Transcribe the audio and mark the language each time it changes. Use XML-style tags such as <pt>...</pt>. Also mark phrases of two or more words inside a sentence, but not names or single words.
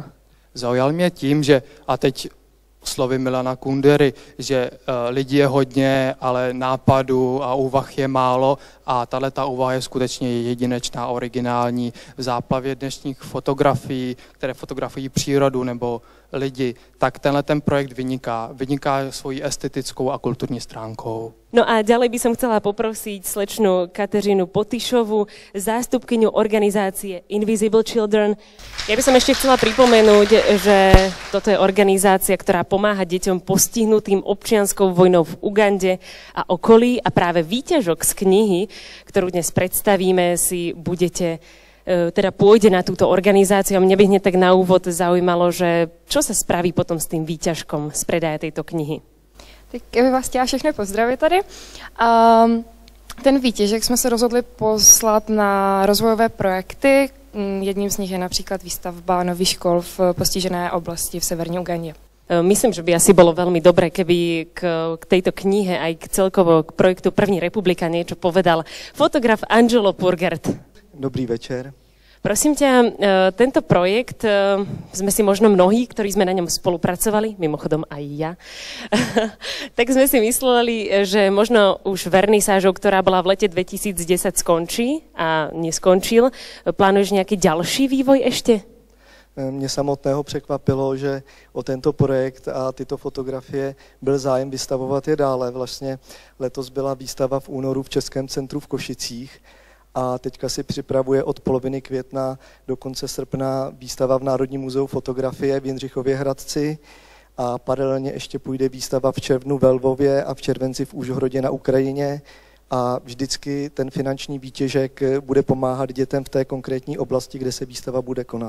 <cs>Zaujal mě tím, že, a teď slovy Milana Kundery, že lidí je hodně, ale nápadů a úvah je málo a tato úvaha je skutečně jedinečná, originální. V záplavě dnešních fotografií, které fotografují přírodu nebo lidi, tak tenhle ten projekt vyniká svojí estetickou a kulturní stránkou.</cs> <sk>No a ďalej by som chcela poprosiť slečnu Kateřinu Potyšovu, zástupkyňu organizácie Invisible Children. Ja by som ešte chcela pripomenúť, že toto je organizácia, ktorá pomáha deťom postihnutým občianskou vojnou v Ugande a okolí a práve výťažok z knihy, ktorú dnes predstavíme, si budete teda pôjde na túto organizáciu. A mňa by hneď tak na úvod zaujímalo, že čo sa spraví potom s tým výťažkom z predaja tejto knihy?</sk> <cs>Tak já bych vás chtěla všechny pozdravit tady. Ten výtěžek jsme se rozhodli poslat na rozvojové projekty. Jedním z nich je například výstavba nových škol v postižené oblasti v severní Ugandě.</cs> <sk>Myslím, že by asi bolo veľmi dobré, keby k tejto knihe aj celkovo k projektu První republika niečo povedal fotograf Angelo Purgert.</sk> <cs>Dobrý večer.</cs> <sk>Prosím ťa, tento projekt sme si možno mnohí, ktorí sme na ňom spolupracovali, mimochodom aj ja, tak sme si mysleli, že možno už vernisážou, ktorá bola v lete 2010 skončí a neskončil. Plánuješ nejaký ďalší vývoj ešte?</sk> <cs>Mě samotného překvapilo, že o tento projekt a tyto fotografie byl zájem vystavovat je dále. Vlastně letos byla výstava v únoru v Českém centru v Košicích a teďka si připravuje od poloviny května do konce srpna výstava v Národním muzeu fotografie v Jindřichově Hradci a paralelně ještě půjde výstava v červnu ve Lvově a v červenci v Užhorodě na Ukrajině a vždycky ten finanční výtěžek bude pomáhat dětem v té konkrétní oblasti, kde se výstava bude konat.</cs>